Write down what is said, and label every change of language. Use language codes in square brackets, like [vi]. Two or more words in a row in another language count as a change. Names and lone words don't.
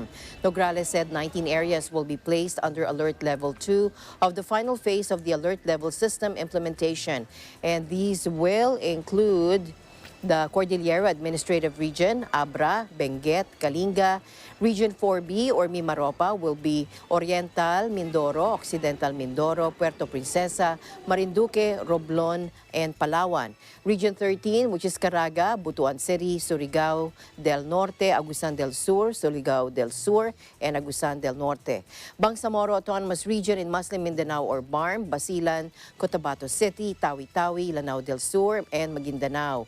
[en] Nograles said 19 areas will be placed under alert level 2 of the final phase of the alert level system implementation, and these will include the Cordillera Administrative Region, Abra, Benguet, Kalinga. Region 4B or Mimaropa will be Oriental Mindoro, Occidental Mindoro, Puerto Princesa, Marinduque, Romblon, and Palawan. Region 13, which is Caraga, Butuan City, Surigao del Norte, Agusan del Sur, Surigao del Sur, and Agusan del Norte. Bangsamoro Autonomous Region in Muslim Mindanao or BARM, Basilan, Cotabato City, Tawi-Tawi, Lanao del Sur, and Maguindanao.